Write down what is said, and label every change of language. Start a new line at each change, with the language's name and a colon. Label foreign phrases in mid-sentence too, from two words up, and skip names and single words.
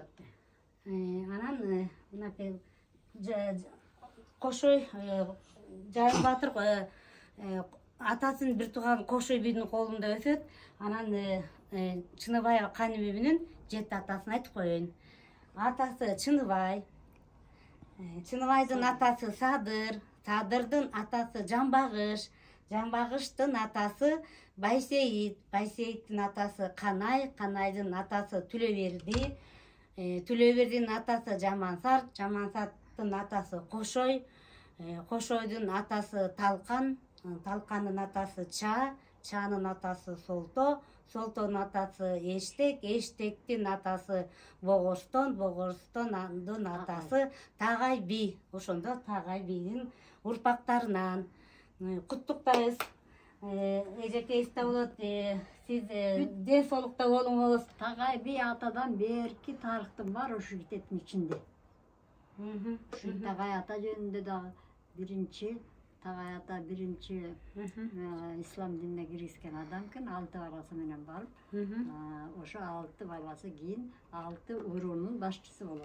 Kyrgyz: Анан мынакей Кошой Жайыл Баатыр атасынын бир тууган Кошой бийдин колунда өсөт. Анан Чыныбаева Канымбүбүнүн 7 атасын айтып коеюн. Атасы Чыныбай, Чыныбайдын атасы Садыр, Садырдын атасы Жамбагыш, Жамбагыштын атасы Байсейит, Байсейиттин атасы Канай, Канайдын атасы Түлөберди, Түлөбердин атасы Жамансарт, Жамансарттын атасы Кошой, Кошойдун атасы Талкан, Талкандын атасы Ча, Чанын атасы Солто, Солтонун атасы Эштек, Эштектин атасы Богорстон, Богорстондун атасы Тагай би. Ошондо Тагай бийдин урпактарынан куттуктайбыз. Эжекейибизде болот, сиз ден соолукта болуңуз. Тагай би атадан берки тарыхтын бар ушу китептин ичинде. Тагай ата жөнүндө дагы Тагай ата биринчи ислам динине киргизген адамкын, 6 баласы менен барып, ошо 6 баласы кийин 6 уруунун башчысы болот.